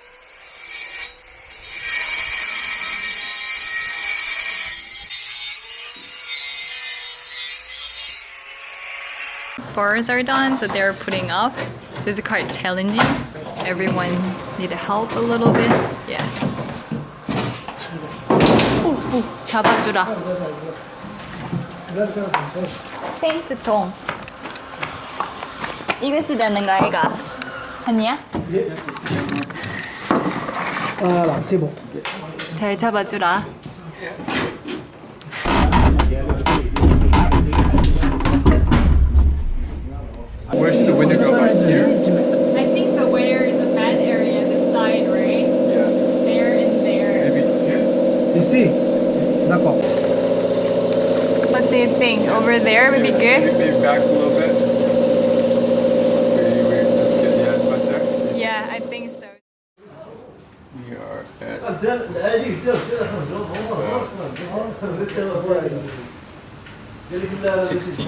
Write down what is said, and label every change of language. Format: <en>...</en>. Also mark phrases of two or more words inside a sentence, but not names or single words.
<en>Bars are done, so they're putting up. This is quite challenging. Everyone need help a little bit. Yeah.</en> <ko>오, 잡아주라. 페인트통. 이거 쓰다는 거 아이가? 아니야?</ko> <fr>Voilà, c'est bon.</fr> <ko>잘 잡아주라.</ko> <en>Where should the window go? Back here? I think the winner is a bad area, the side, right? Yeah. There and there. Maybe here?</en> <fr>Ici. D'accord.</fr> <en>What do you think? Over there would be good? Maybe back a little bit. Pretty weird. That's good. Yeah, back there. Yeah, I think so. We are at 16.</en>